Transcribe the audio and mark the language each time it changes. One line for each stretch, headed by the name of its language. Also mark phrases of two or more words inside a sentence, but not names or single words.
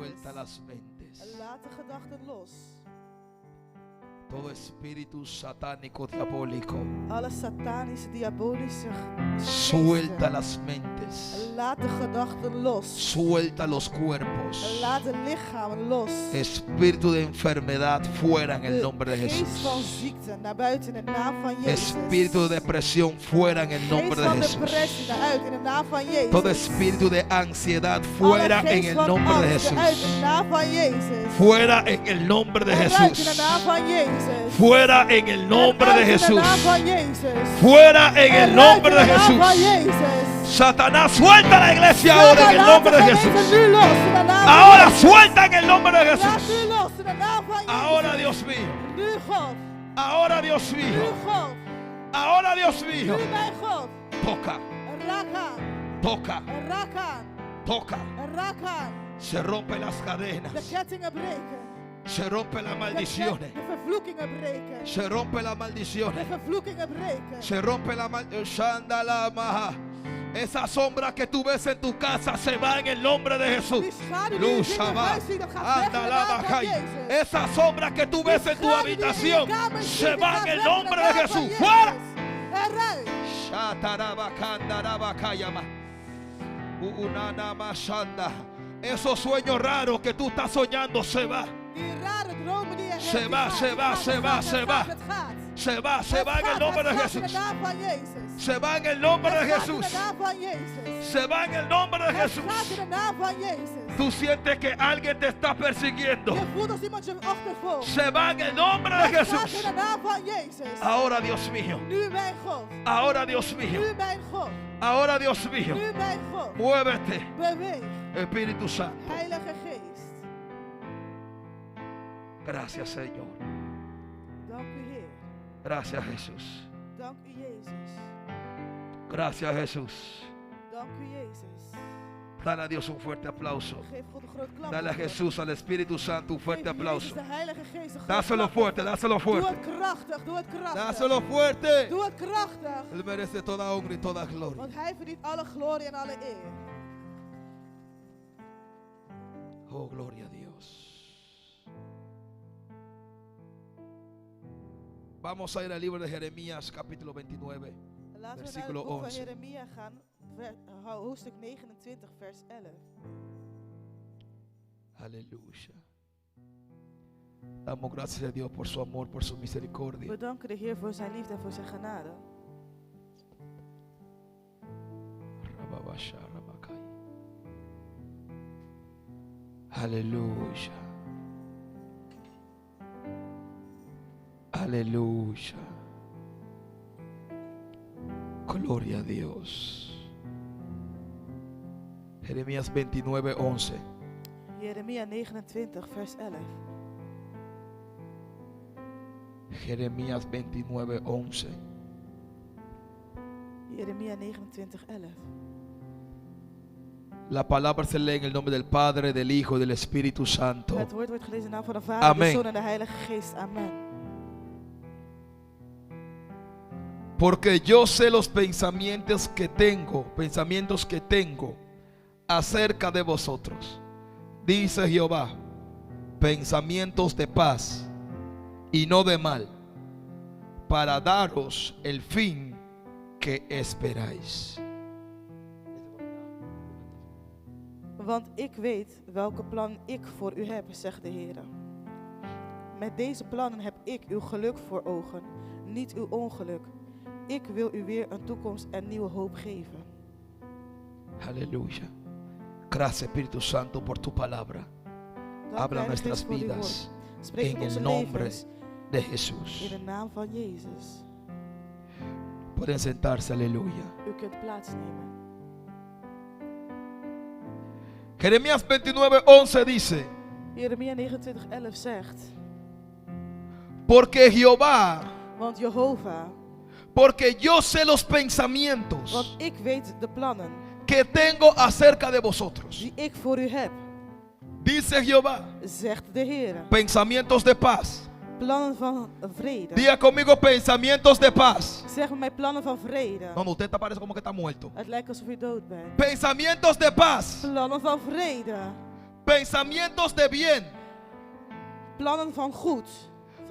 Spanish: Suelta las mentes.
Dutch: Laat de gedachten los.
Spanish: Todo espíritu satánico diabólico.
Dutch: Alle satanische, diabolische
Spanish: Suelta
Dutch: geesten.
Spanish: las mentes.
Dutch: Laat de gedachten los.
Spanish: Suelta los cuerpos.
Dutch: Laat de lichamen los.
Spanish: Espíritu de enfermedad fuera en el nombre de
Dutch: Geest
Spanish: Jesús.
Dutch: van ziekte naar buiten in de naam van Jezus.
Spanish: Espíritu de depresión fuera en el nombre
Dutch: Geest
Spanish: de
Dutch: van
Spanish: Jesús.
Dutch: depressie naar uit in de naam van Jezus.
Spanish: Todo espíritu de ansiedad
Dutch: Alle
Spanish: fuera en
Dutch: geest
Spanish: el
Dutch: van
Spanish: nombre de
Dutch: angst eruit
Spanish: Jesús.
Dutch: in de naam van Jezus.
Spanish: Fuera en el nombre de
Dutch: Eruit in de
Spanish: Jesús.
Dutch: naam van Jezus.
Spanish: Fuera en el nombre de
Dutch: Eruit in
Spanish: Jesús.
Dutch: de naam van Jezus.
Spanish: Fuera en el
Dutch: Eruit
Spanish: nombre
Dutch: in
Spanish: de
Dutch: de naam van
Spanish: Jesús.
Dutch: Jezus.
Spanish: Satanás, suelta la iglesia ahora en el
Dutch: Laat
Spanish: nombre de
Dutch: de
Spanish: Jesús.
Dutch: gemeente nu los in de naam van
Spanish: Ahora
Dutch: Jezus.
Spanish: suelta en el nombre de
Dutch: Laat
Spanish: Jesús.
Dutch: nu los in de naam van Jezus.
Spanish: Ahora Dios mío.
Dutch: Nu God.
Spanish: Ahora Dios
Dutch: Nu
Spanish: mío.
Dutch: God.
Spanish: Ahora Dios mío.
Dutch: Nu mijn God.
Spanish: Toca,
Dutch: Raak aan.
Spanish: toca,
Dutch: Raak aan.
Spanish: toca.
Dutch: Raak aan.
Spanish: Se rompen las
Dutch: De
Spanish: cadenas.
Dutch: kettingen breken.
Spanish: Se rompen las maldiciones.
Dutch: De vervloekingen breken.
Spanish: Se rompen las
Dutch: De
Spanish: maldiciones.
Dutch: vervloekingen breken.
Spanish: Se rompe la maldición. Esa sombra que tú ves en tu casa se va en el nombre de Jesús.
Dutch: Die schaduw die je
Spanish: Luz,
Dutch: in je Shabbat. huis ziet, dat gaat weg in de
Spanish: Anda la
Dutch: naam van bajay. Jezus.
Spanish: Esa sombra que tú ves en tu habitación se va en el nombre de Jesús. ¡Fuera!
Dutch: Eruit. Shatarabakandarabakayama. Unanamashanda.
Spanish: Esos sueños raros que tú estás soñando se va.
Dutch: Die rare dromen die je hebt.
Spanish: Se
Dutch: die
Spanish: va,
Dutch: gaat,
Spanish: se
Dutch: het
Spanish: va,
Dutch: gaat,
Spanish: se
Dutch: het
Spanish: va,
Dutch: gaat,
Spanish: se
Dutch: het
Spanish: va.
Dutch: gaat, het gaat.
Spanish: Se va en el nombre de
Dutch: Het gaat in
Spanish: Jesús.
Dutch: de naam van Jezus.
Spanish: Se va en el nombre de
Dutch: Het gaat in
Spanish: Jesús.
Dutch: de naam van Jezus.
Spanish: Se va en el nombre de
Dutch: Het
Spanish: Jesús.
Dutch: gaat in de naam van Jezus.
Spanish: Tú sientes que alguien te está persiguiendo.
Dutch: Je voelt als iemand je achtervolgt.
Spanish: Se va en el nombre de
Dutch: Het gaat in
Spanish: Jesús.
Dutch: de naam van Jezus.
Spanish: Ahora Dios mío.
Dutch: Nu mijn God.
Spanish: Ahora Dios mío.
Dutch: Nu mijn God.
Spanish: Ahora Dios mío.
Dutch: Nu mijn God.
Spanish: Muévete,
Dutch: Beweeg.
Spanish: Espíritu Santo.
Dutch: Heilige Geest.
Spanish: Gracias, Señor.
Dutch: Dank u Heer.
Spanish: Gracias, Jesús.
Dutch: Dank u Jezus.
Spanish: Gracias, Jesús.
Dutch: Dank u Jezus.
Spanish: Dale a Dios un fuerte aplauso.
Dutch: Geef God een groot klap.
Spanish: Dale a Jesús, al Espíritu Santo, un fuerte
Dutch: Geef Jezus,
Spanish: aplauso.
Dutch: de Heilige Geest, een groot
Spanish: Dáselo
Dutch: klap.
Spanish: fuerte, dáselo
Dutch: Doe
Spanish: fuerte.
Dutch: het krachtig, doe het krachtig.
Spanish: Dáselo fuerte.
Dutch: Doe het krachtig.
Spanish: Él merece toda honra y toda gloria.
Dutch: Want Hij verdient alle glorie en alle eer.
Spanish: Oh, gloria a Dios. Vamos a ir al libro de Jeremías, capítulo 29.
Dutch: Laten we naar het
Spanish: Versículo
Dutch: boek van
Spanish: 11.
Dutch: Jeremia gaan, hoofdstuk 29, vers 11.
Spanish: Aleluya. Damos gracias a Dios por su amor, por su misericordia.
Dutch: We danken de Heer voor zijn liefde en voor zijn genade. Rababasha, Rabakai.
Spanish: Aleluya. Aleluya. Gloria a Dios. Jeremías 29, 11.
Dutch: Jeremia 29, vers 11.
Spanish: Jeremías 29, 11.
Dutch: Jeremia 29, 11.
Spanish: La palabra se lee en el nombre del Padre, del Hijo y del Espíritu Santo.
Dutch: Het woord wordt gelezen in de naam van de Vader, Amen. de Zoon en de Heilige Geest.
Spanish: Amen. Porque yo sé los pensamientos que tengo acerca de vosotros, dice Jehová, pensamientos de paz y no de mal, para daros el fin que esperáis.
Dutch: Want ik weet welke plannen ik voor u heb, zegt de Heer. Met deze plannen heb ik uw geluk voor ogen, niet uw ongeluk. Ik wil u weer een toekomst en nieuwe hoop geven.
Spanish: Aleluya. Gracias, Espíritu Santo, por tu palabra.
Dutch: Dank
Spanish: Habla
Dutch: u, Heilige
Spanish: nuestras
Dutch: Geest, voor uw
Spanish: vidas
Dutch: woord. Spreek
Spanish: en
Dutch: in onze
Spanish: el nombre
Dutch: levens
Spanish: de
Dutch: in
Spanish: Jesús.
Dutch: de naam van Jezus.
Spanish: Pueden sentarse, aleluya.
Dutch: U kunt plaatsnemen.
Spanish: Jeremías 29:11 dice:
Dutch: Jeremia 29:11 zegt:
Spanish: Porque Jehová,
Dutch: Want Jehovah,
Spanish: porque yo sé los pensamientos
Dutch: want ik weet de plannen
Spanish: que tengo acerca de vosotros,
Dutch: die ik voor u heb,
Spanish: dice Jehová,
Dutch: zegt de Heer.
Spanish: pensamientos de paz.
Dutch: Plannen van vrede.
Spanish: Diga conmigo, pensamientos de paz.
Dutch: Zeg met mij plannen van vrede.
Spanish: No, usted parece como que está muerto.
Dutch: Het lijkt alsof u dood bent.
Spanish: Pensamientos de paz.
Dutch: Plannen van vrede.
Spanish: pensamientos de bien
Dutch: Plannen van goed. Van je